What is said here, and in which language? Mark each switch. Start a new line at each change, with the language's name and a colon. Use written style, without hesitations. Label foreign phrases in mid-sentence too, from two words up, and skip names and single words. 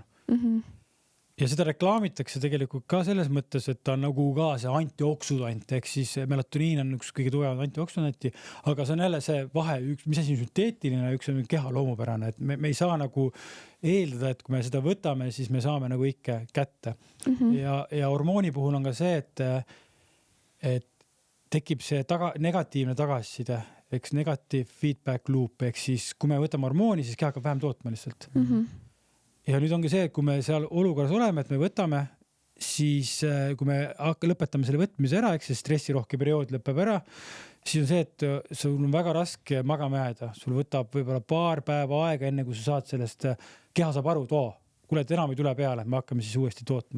Estonian: Ja seda reklaamitakse tegelikult ka selles mõttes, et ta on nagu ka see antioksudant, ehk siis melatoniin on üks kõige tugevam antioksidanti, aga see on jälle see vahe, mis asi on sünteetiline, üks on keha loomupärane, et me ei saa nagu eeldada, et kui me seda võtame, siis me saame nagu ikka kätte. Ja hormooni puhul on ka see, et tekib see negatiivne tagasiside, eks
English: negative feedback loop,
Estonian: ehk siis kui me võtame hormooni, siis keha hakkab vähem tootma lihtsalt. Ja nüüd ongi see, et kui me seal olukorras oleme, et me võtame, siis kui me lõpetame selle võtmise ära, eks see stressirohke periood lõpeb ära, siis on see, et sul on väga raske magama jääda. Sul võtab võib-olla paar päeva aega, enne kui sa saad sellest, keha saab aru, kuule, et enam ei tule peale, me hakkame siis uuesti tootma.